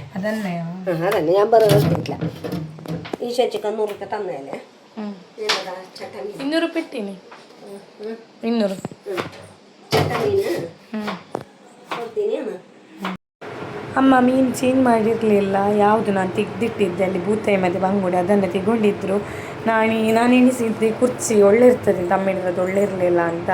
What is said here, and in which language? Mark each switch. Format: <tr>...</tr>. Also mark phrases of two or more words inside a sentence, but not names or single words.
<ml>അതന്നെ അതന്നെ ഞാൻ പറഞ്ഞില്ല. ഈ ചേച്ചിക്ക് 100 രൂപ തന്നേല്ലേ?</ml> <kn>200 ರೂಪಾಯಿ ಇಟ್ಟೀನಿ. 200 ಚಟನೀನ ಕೊಡ್ತೀನಿ. ಅಮ್ಮ ಮೀನು ಚೇಂಜ್ ಮಾಡಿರಲಿಲ್ಲ, ಯಾವುದು ನಾನು ತೆಗೆದಿಟ್ಟಿದ್ದೆ ಅಲ್ಲಿ ಬೂತಾಯಿ ಮತ್ತು ಬಂಗುಡೆ, ಅದನ್ನು ತೆಗೊಂಡಿದ್ರು. ನಾನು ಎಣಿಸಿದ್ದೆ ಕುರ್ಚಿ ಒಳ್ಳೆ ಇರ್ತದೆ ಅಂತ, ಅಮ್ಮ ಹೇಳಿರೋದು ಒಳ್ಳೆ ಇರಲಿಲ್ಲ ಅಂತ.</kn>